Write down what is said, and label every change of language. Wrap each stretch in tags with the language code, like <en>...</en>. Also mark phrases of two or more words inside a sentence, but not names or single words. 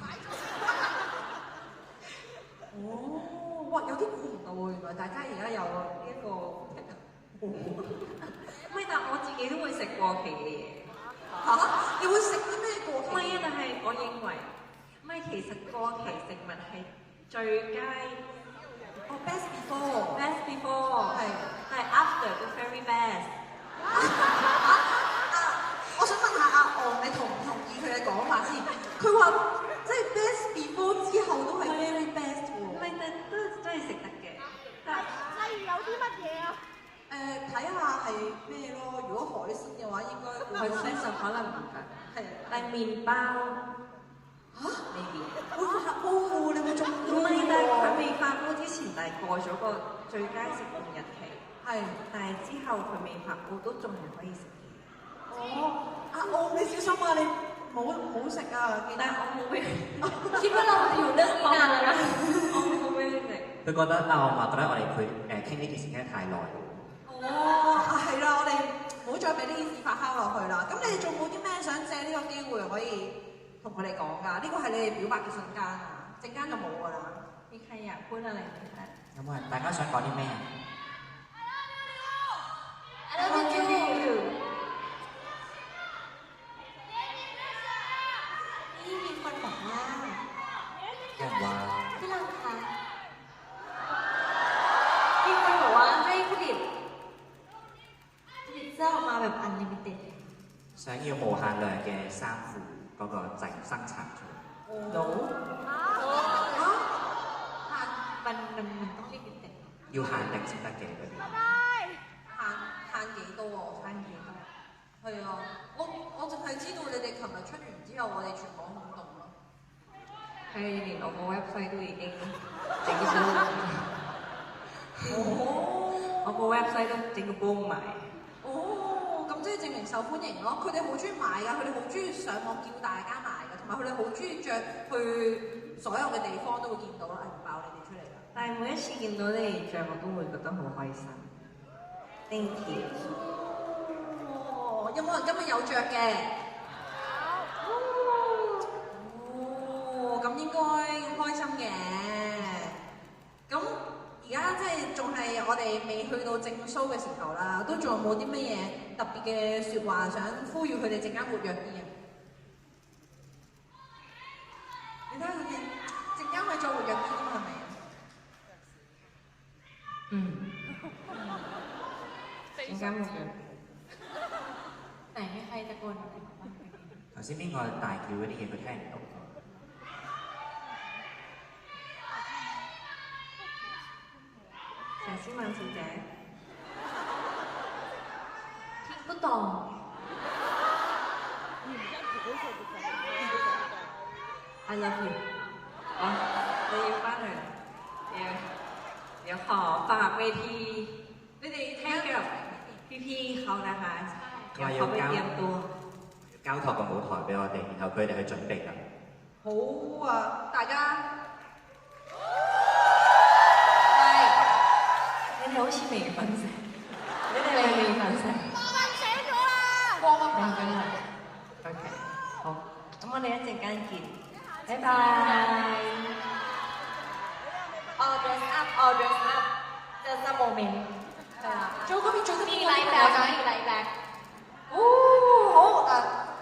<yue>哦，哇，有啲估唔到喎，原來大家而家有呢一個。唔係，但我自己都會食過期嘅嘢。嚇？你會食啲咩過期？唔係啊，但係我認為，唔係其實過期食物係最佳。</yue> <en>哦 ，best before。best</en> <yue>before 係，但係 after 都</yue> <en>very best。</en> <yue>我想問下阿昂，你同唔同意佢嘅講法先？佢話即係</yue> <en>best before</en> <yue>之後都係</yue> <en>very best</en> <yue>喎。唔係，但都係食得嘅。例如有啲乜嘢啊？睇下係咩咯？如果海鮮嘅話，應該海鮮就可能唔得。係。但係麵包嚇？未必。會發煲喎，你會中唔係，但係佢未發煲之前，但係過咗個最佳食用日期。係。但係之後佢未發煲都仲係可以食嘅。哦，阿昂你小心啊！你唔好食啊！記得。但係我冇俾，</yue> <th>คิดว่าเราอยู่เรื่องนี้นานแล้วนะ</th> <yue>我冇俾你食。佢覺得我哋傾呢件事傾得太耐。哦，係啦，我哋唔好再俾呢件事發酵落去啦。咁你哋仲冇啲咩想借呢個機會可以同佢哋講㗎？呢個係你哋表白嘅瞬間啊！陣間就冇㗎啦。</yue> <th>มีใครอยากพูดอะไรไหมคะ</th> <yue>咁啊，大家想講啲咩啊？</yue> <en>I love you</en> <th>นี่มีคนบอกว่า เรื่องว่า พี่ลังคะมีคนบอกว่าให้ผลิตเสื้อออกมาแบบ unlimited</th> <yue>想要無限量嘅衫褲嗰個整生產出嚟。有。</yue> <th>มันต้องลิมิเต็ด</th> <yue>要限定先得嘅嗰啲。限幾多啊？限幾多？係啊，我淨係知道你哋琴日出完之後，我哋全港轟動咯。係連我個 website 都已經整咗，我個 website 都整個 boom 埋。哦，咁即係證明受歡迎咯。佢哋好中意買㗎，佢哋好中意上網叫大家買㗎，同埋佢哋好中意着去所有嘅地方都會見到啦。唔爆你哋出嚟啦！但係每一次見到你哋着，我都會覺得好開心。</yue> <en>Thank you。</en> <yue>有冇人今日有着嘅？咁應該開心嘅。咁而家即係仲係我哋未去到正 show 嘅時候啦，都仲有冇啲乜嘢特別嘅説話想呼籲佢哋陣間活躍啲啊？你睇下佢哋陣間可以再活躍啲㗎嘛？係咪？陣間活躍。</yue> <th>ไหนมีใครตะโกนอะไรบ้าง</th> <yue>頭先邊個大叫嗰啲嘢佢聽唔到。陳思敏小姐，聽不懂。</yue> <en>I love you。</en> <yue>哦，你要翻去，</yue> <th>เดี๋ยวขอฝากเวทีให้กับพี่ๆเขานะคะ เดี๋ยวเขาไปเตรียมตัว。</th> <yue>交託個舞台俾我哋，然後佢哋去準備㗎。好啊，大家。你哋好似未瞓醒，你哋係未瞓醒。我瞓醒咗啦！光啊！瞓緊啦。OK，好，咁我哋一陣間見，拜拜。</yue> <en>All dress up, all dress up. Just a moment.</en> <yue>係啊，最嗰邊</yue> <th>มีไลท์แบ็คมีไลท์แบ็ค</th> <yue>哦，好</yue>